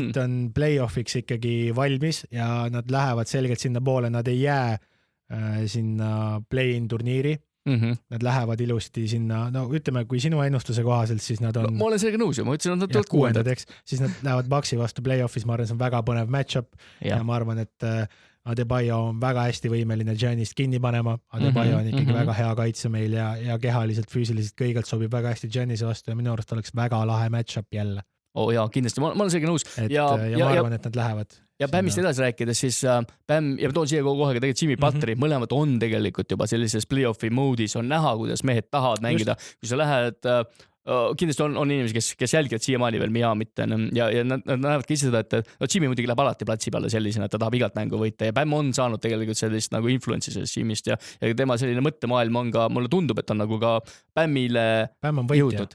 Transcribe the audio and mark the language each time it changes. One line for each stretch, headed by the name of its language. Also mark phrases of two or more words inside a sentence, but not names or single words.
Estonian: Heat on play-offiks ikkagi valmis ja nad lähevad selgelt sinna poole, nad ei jää sinna play-in turniiri. Nad lähevad ilusti sinna, no ütleme, kui sinu ennustuse kohaselt, siis nad on... Ma olen sellega nõus ja ma ütlesin, nad tulevad kuuendad. Siis nad lähevad Bucksi vastu play-offis, ma arvan, see on väga põnev match-up ja ma arvan, et Adebayo on väga hästi võimeline Giannist kinni panema. Adebayo on ikkagi väga hea kaitse meil ja kehaliselt, füüsiliselt kõigelt sobib väga hästi Giannise vastu ja minu arust oleks väga lahe match-up jälle. Jaa, kindlasti, ma olen sellega nõus. Ja ma arvan, et nad lähevad. Ja Bämmist edasi rääkides, siis Bämm ja toon siia kohe ka tegelikult Jimmy Butleri, mõlemad on tegelikult juba sellises play-offi moodis, on näha, kuidas mehed tahavad mängida. Kui sa lähed... kindlasti on inimesi, kes jälgivad siiamaani veel Miamit ja nad näevad ka ise seda, et Jimmy muidugi läheb alati platsi peale sellisena, et ta tahab igalt mängu võita ja Bämm on saanud tegelikult sellist nagu influence'i sellest Jimmist ja tema selline mõttemaailm on ka, mulle tundub, et on nagu ka Bämmile jõudnud.